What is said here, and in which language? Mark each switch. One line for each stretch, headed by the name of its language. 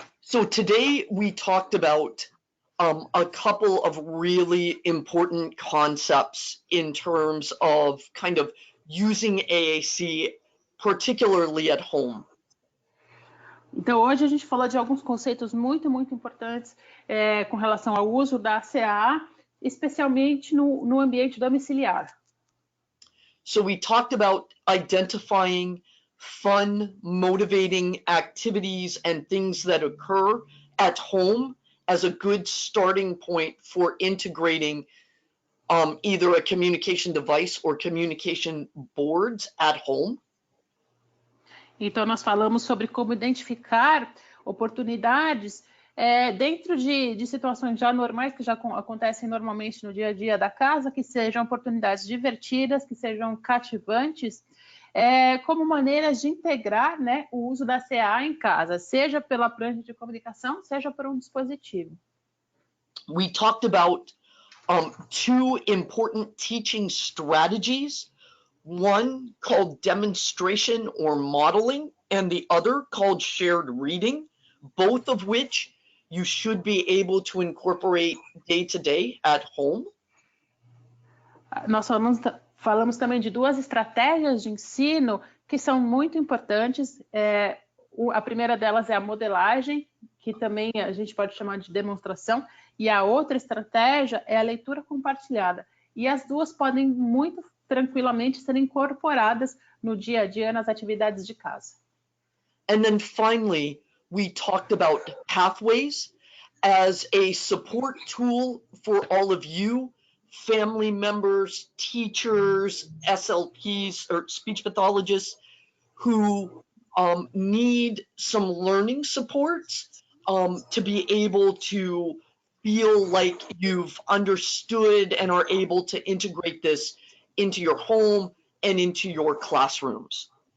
English: So today we talked about a couple of really important concepts in terms of kind of using AAC, particularly at home.
Portuguese: Então, hoje a gente falou de alguns conceitos muito importantes com relação ao uso da CSA, especialmente no ambiente domiciliar.
English: So we talked about identifying fun, motivating activities and things that occur at home as a good starting point for integrating either a communication device or communication boards at home.
Portuguese: Então, nós falamos sobre como identificar oportunidades dentro de situações já normais, que já acontecem normalmente no dia a dia da casa, que sejam oportunidades divertidas, que sejam cativantes, como maneiras de integrar, né, o uso da CA em casa, seja pela prancha de comunicação, seja por um dispositivo.
English: We talked about two important teaching strategies, one called demonstration or modeling, and the other called shared reading, both of which you should be able to incorporate day to day at home.
Portuguese: Nós falamos também de duas estratégias de ensino que são muito importantes. A primeira delas é a modelagem, que também a gente pode chamar de demonstração, e a outra estratégia é a leitura compartilhada. E as duas podem muito tranquilamente ser incorporadas no dia a dia nas atividades de casa.
English: And then finally, we talked about pathways as a support tool for all of you, family members, teachers, SLPs, or speech pathologists who need some learning supports to be able to feel like you've understood and are able to integrate this into your home and into your classrooms.